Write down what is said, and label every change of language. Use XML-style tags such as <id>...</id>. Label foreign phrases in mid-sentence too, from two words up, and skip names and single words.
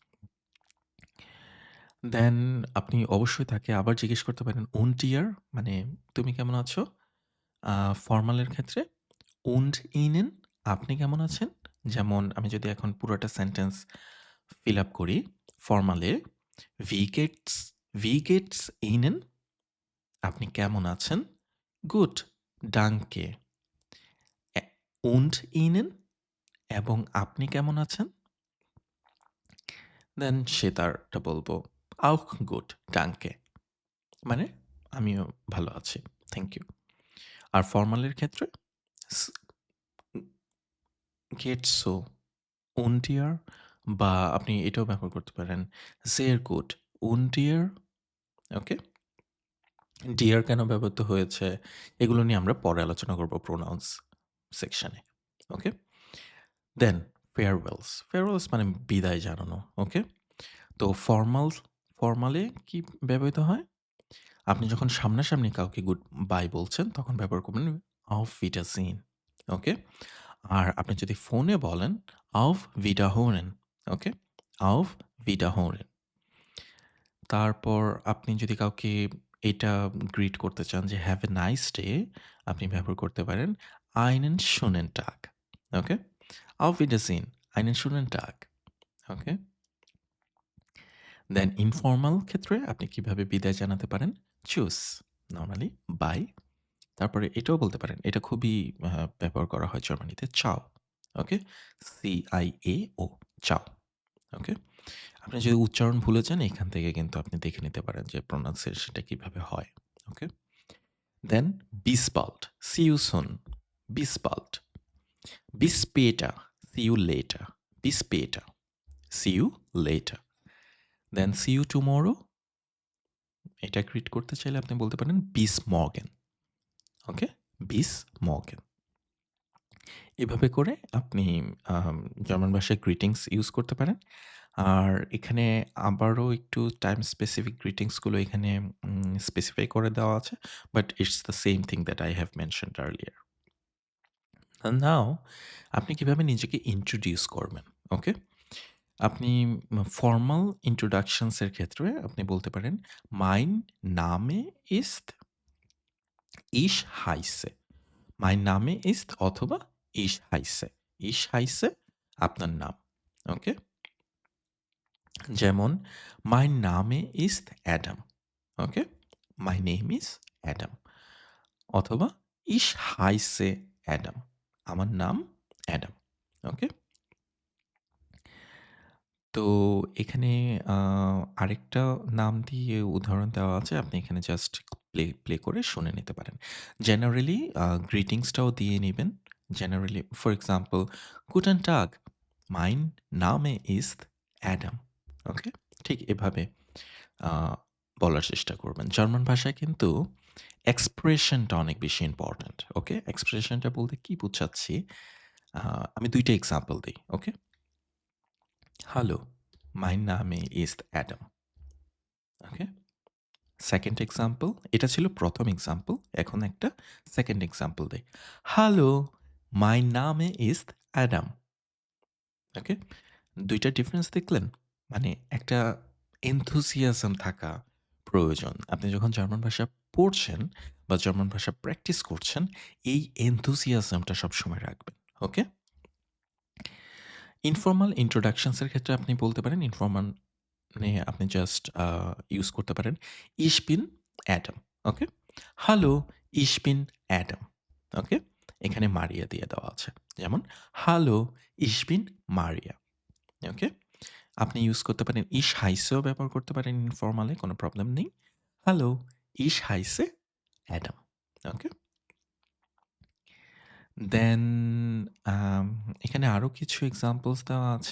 <bn>দেন আপনি অবশ্যই তাকে আবার জিজ্ঞেস করতে পারেন,</bn> <de>"Und ihr?"</de> <bn>মানে তুমি কেমন আছো? ফরমালের ক্ষেত্রে</bn> <de>"Und Ihnen?"</de> <bn>আপনি কেমন আছেন? যেমন আমি যদি এখন পুরোটা</bn> <en>sentence fill up</en> <bn>করি ফরমালে,</bn> <de>"Wie geht's wie geht's Ihnen?"</de> <bn>আপনি কেমন আছেন?</bn> <de>"Gut, danke." অ্যা "Und Ihnen?"</de> <bn>এবং আপনি কেমন আছেন? দেন সে তারটা বলব,</bn> <de>"Auch gut, danke."</de> <bn>মানে আমিও ভালো আছি।</bn> <en>thank you.</en> <bn>আর ফরমালের ক্ষেত্রে স গেট সো,</bn> <de>und ihr</de> <bn>বা আপনি এটাও ব্যবহার করতে পারেন</bn> <de>sehr gut, und ihr?</de> <bn>ওকে? ডিয়ার কেন ব্যবহৃত হয়েছে এগুলো নিয়ে আমরা পরে আলোচনা করব</bn> <en>pronouns section.</en> <bn>ওকে?</bn> <en>then farewells.</en> <bn>ফেয়ারওয়েলস মানে বিদায় জানানো। ওকে? তো ফরমালে কি ব্যবহৃত হয়? আপনি যখন সামনাসামনি কাউকে</bn> <en>good bye</en> <bn>বলছেন, তখন ব্যবহার করবেন</bn> <de>auf Wiedersehen,</de> <bn>ওকে? আর আপনি যদি ফোনে বলেন</bn> <de>auf Wiederhören,</de> <bn>ওকে?</bn> <de>auf Wiederhören।</de> <bn>তারপর আপনি যদি কাউকে এটা গ্রিট করতে চান যে</bn> <en>have a nice day,</en> <bn>আপনি ব্যবহার করতে পারেন</bn> <de>einen schönen Tag,</de> <bn>ওকে?</bn> <de>auf Wiedersehen, einen schönen Tag,</de> <bn>ওকে? দেন ইনফর্মাল ক্ষেত্রে আপনি কিভাবে বিদায় জানাতে পারেন? চুস, নরমালি বাই। তারপরে এটাও বলতে পারেন। এটা খুবই ব্যবহার করা হয় জার্মানিতে। চাও। ওকে? CIAO, চাও। ওকে? আপনি যদি উচ্চারণ ভুলে যান এখান থেকে কিন্তু আপনি দেখে নিতে পারেন যে প্রোনাউন্সিয়েশনটা কিভাবে হয়। ওকে? দেন</bn> <de>bis bald,</de> <en>see you soon,</en> <de>bis bald, bis später,</de> <en>see you later,</en> <de>bis später,</de> <en>see you later, then see you tomorrow।</en> <bn>এটা গ্রিট করতে চাইলে আপনি বলতে পারেন</bn> <de>bis morgen,</de> <bn>ওকে?</bn> <de>bis morgen।</de> <bn>এভাবে করে আপনি জার্মান ভাষায়</bn> <en>greetings use</en> <bn>করতে পারেন। আর এখানে আবারও একটু</bn> <en>time specific greetings</en> <bn>গুলো এখানে স্পেসিফাই করে দেওয়া আছে।</bn> <en>But it's the same thing that I have mentioned earlier.</en> <bn>নাও আপনি কিভাবে নিজেকে ইন্ট্রোডিউস করবেন, ওকে? আপনি</bn> <en>formal introductions</en> <bn>এর ক্ষেত্রে আপনি বলতে পারেন,</bn> <de>"mein Name ist ich heiße" mein Name ist</de> <bn>অথবা</bn> <de>ich heiße। ich heiße</de> <bn>আপনার নাম। ওকে? যেমন</bn> <de>mein Name ist Adam।</de> <bn>ওকে?</bn> <en>My name is Adam অথবা</en> <de>ich heiße Adam।</de> <bn>আমার নাম অ্যাডাম। ওকে? তো এখানে আ আরেকটা নাম দিয়ে উদাহরণ দেওয়া আছে। আপনি এখানে</bn> <en>just play</en> <bn>করে শুনে নিতে পারেন। জেনারেলি গ্রিটিংসটাও দিয়ে নিবেন।</bn> <en>generally for example,</en> <de>"Guten Tag, mein Name ist Adam।" ওকে?</de> <bn>ঠিক এভাবে আ বলার চেষ্টা করবেন। জার্মান ভাষায় কিন্তু এক্সপ্রেশনটা অনেক বেশি ইম্পোর্টেন্ট। ওকে? এক্সপ্রেশনটা বলতে কি বুঝাচ্ছি? আ আমি ২ টা এক্সাম্পল দেই। ওকে?</bn> <de>"Hallo, mein Name ist Adam।"</de> <bn>ওকে?</bn> <en>second example,</en> <bn>এটা ছিল ১ম এক্সাম্পল। এখন একটা</bn> <en>second example</en> <bn>দেই।</bn> <de>"Hallo, mein Name ist Adam।"</de> <bn>ওকে? ২ টা ডিফারেন্স দেখলেন? মানে একটা enthusiasm থাকা প্রয়োজন। আপনি যখন জার্মান ভাষা পড়ছেন বা জার্মান ভাষা প্র্যাকটিস করছেন, এই enthusiasm টা সবসময় রাখবেন। ওকে?</bn> <en>informal introductions</en> <bn>এর ক্ষেত্রে আপনি বলতে পারেন ইনফর্মাল আপনি</bn> <en>just use</en> <bn>করতে পারেন</bn> <de>"Ich bin Adam।"</de> <bn>ওকে?</bn> <de>"Hallo, ich bin Adam।" ওকে?</de> <bn>এখানে মারিয়া দিয়ে দেওয়া আছে। যেমন</bn> <de>"Hallo, ich bin Maria।"</de> <bn>ওকে? আপনি ইউজ করতে পারেন</bn> <de>"Ich heiße"</de> <bn>ও ব্যবহার করতে পারেন ইনফর্মালে, কোনো প্রবলেম নেই।</bn> <de>"Hallo, ich heiße Adam।" ওকে?</de> <bn>দেন আম এখানে আরো কিছু এক্সাম্পলস দেওয়া আছে।</bn>